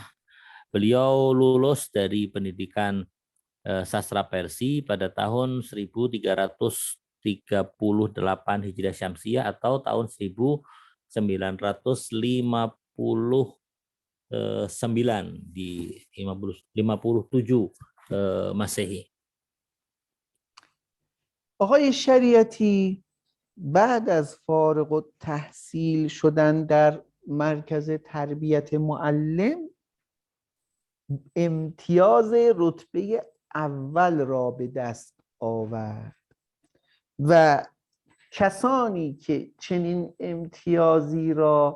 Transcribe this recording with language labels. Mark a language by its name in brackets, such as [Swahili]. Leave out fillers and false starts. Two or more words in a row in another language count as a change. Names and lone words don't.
[Indonesian] Beliau lulus dari pendidikan sastra Persia pada tahun 1338 Hijriah Syamsiah atau tahun 1959 di 57 Masehi. [Persian] آقای شریعتی بعد از فارغ التحصیل شدن در مرکز تربیت معلم امتیاز رتبه اول را به دست آورد و کسانی که چنین امتیازی را